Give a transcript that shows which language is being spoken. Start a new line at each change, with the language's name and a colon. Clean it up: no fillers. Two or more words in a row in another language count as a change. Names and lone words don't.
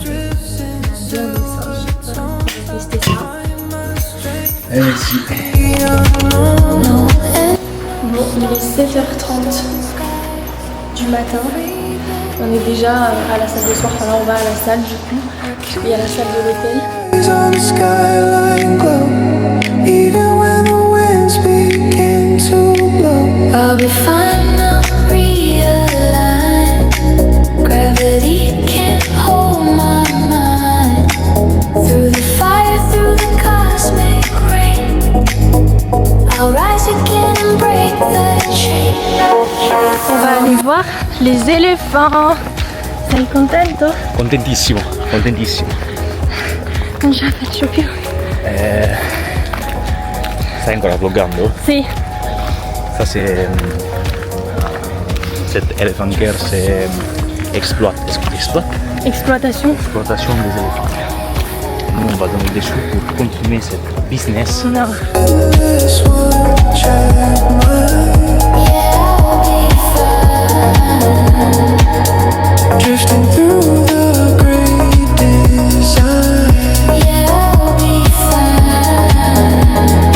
French: Bière de singe. Voilà, on va tester ça. Merci. Bon, il est 7h30 du matin. On est déjà à la salle de soir. Enfin là on va à la salle du coup. Et à la salle de l'hôtel.
English: I'll be fine now, realign. Gravity can't hold my mind. Through the fire, through the cosmic rain, I'll rise again and break the chain.
French: On va aller voir les éléphants.
Italian: Sei contento? Contentissimo, contentissimo. Non ce la faccio più. Stai ancora vloggando? Sì.
French: Ça c'est cette Elephant Girl, c'est exploitation des éléphants. Nous on va donner des sous pour continuer cette business. Non.
English: Drifting through the great design. Yeah, I'll be fine.